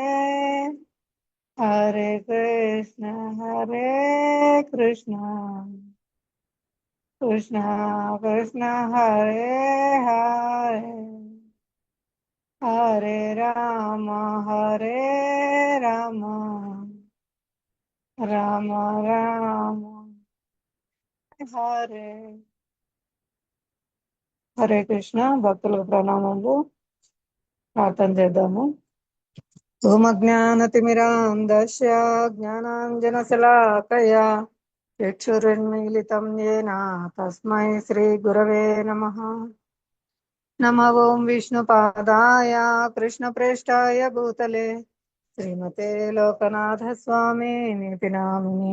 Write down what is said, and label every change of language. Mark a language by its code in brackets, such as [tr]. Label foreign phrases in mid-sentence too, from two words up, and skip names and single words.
[sa] హరే కృష్ణ కృష్ణ కృష్ణ కృష్ణ హరే హరే హరే రామ రామ రామ రామ హరే హరే కృష్ణ. [te] భక్తులకు ప్రణామములు. ప్రార్థన చేద్దాము. [sa] ధూమజ్ఞానతిమిరాంధస్య జ్ఞానాంజనశలాకయా చక్షురున్మీలితం యేన తస్మై శ్రీ గురవే నమః. నమో ఓం విష్ణుపాదాయ కృష్ణప్రేష్ఠాయ భూతలే శ్రీమతే లోకనాథ స్వామి నితి నామినే.